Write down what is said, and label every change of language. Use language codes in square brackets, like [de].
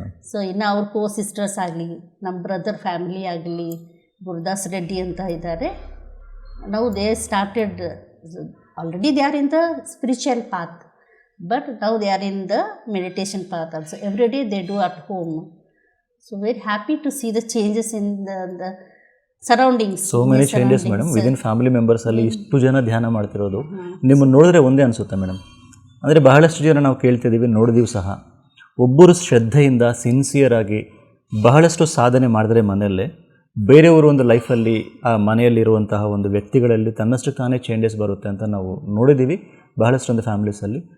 [kn] So ಇನ್ನು ಅವ್ರ ಕೋ sisters ಆಗಲಿ, ನಮ್ಮ ಬ್ರದರ್ ಫ್ಯಾಮಿಲಿ ಆಗಲಿ, ಗುರುದಾಸ್ ರೆಡ್ಡಿ ಅಂತ ಇದ್ದಾರೆ. [en] ನಾವು they started already they are in the spiritual path, but now they are in the meditation path also. Every day they do at home. So very happy to see the changes in the surroundings. So many changes madam within family members [kn] ಅಲ್ಲಿ ಇಷ್ಟು ಜನ ಧ್ಯಾನ ಮಾಡ್ತಿರೋದು ನಿಮ್ಮನ್ನು ನೋಡಿದ್ರೆ ಒಂದೇ ಅನಿಸುತ್ತೆ madam. ಅಂದರೆ ಬಹಳಷ್ಟು ಜನ ನಾವು ಕೇಳ್ತಿದ್ದೀವಿ, ನೋಡಿದೀವಿ ಸಹ. ಒಬ್ಬರು ಶ್ರದ್ಧೆಯಿಂದ ಸಿನ್ಸಿಯರ್ ಆಗಿ ಬಹಳಷ್ಟು ಸಾಧನೆ ಮಾಡಿದ್ರೆ ಮನೆಯಲ್ಲೇ ಬೇರೆಯವರು ಒಂದು ಲೈಫಲ್ಲಿ ಆ ಮನೆಯಲ್ಲಿರುವಂತಹ ಒಂದು ವ್ಯಕ್ತಿಗಳಲ್ಲಿ ತನ್ನಷ್ಟು ತಾನೇ ಚೇಂಜಸ್ ಬರುತ್ತೆ ಅಂತ ನಾವು ನೋಡಿದ್ದೀವಿ ಬಹಳಷ್ಟೊಂದು ಫ್ಯಾಮಿಲೀಸಲ್ಲಿ.